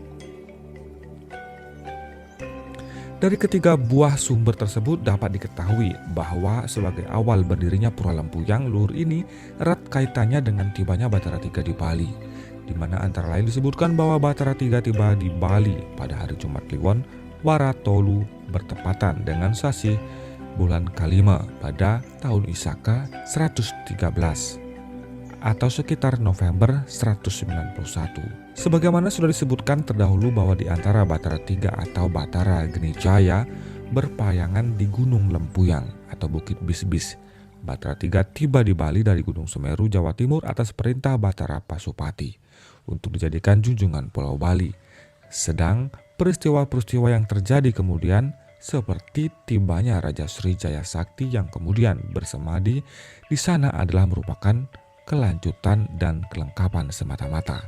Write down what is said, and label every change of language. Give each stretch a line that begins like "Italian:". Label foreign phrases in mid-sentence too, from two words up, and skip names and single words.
Indonesian: Dari ketiga buah sumber tersebut dapat diketahui bahwa sebagai awal berdirinya Pura Lempuyang Luhur ini erat kaitannya dengan tibanya Batara III di Bali, di mana antara lain disebutkan bahwa Batara III tiba di Bali pada hari Jumat Kliwon Waratolu bertepatan dengan sasi bulan Kalima pada tahun Isaka 113 atau sekitar November 191. Sebagaimana sudah disebutkan terdahulu bahwa di antara Batara III atau Batara Geni Jaya berpayangan di Gunung Lempuyang atau Bukit Bisbis. Batara III tiba di Bali dari Gunung Semeru, Jawa Timur atas perintah Batara Pasupati untuk dijadikan junjungan Pulau Bali. Sedang peristiwa-peristiwa yang terjadi kemudian seperti tibanya Raja Srijaya Sakti yang kemudian bersemadi di sana adalah merupakan kelanjutan dan kelengkapan semata-mata.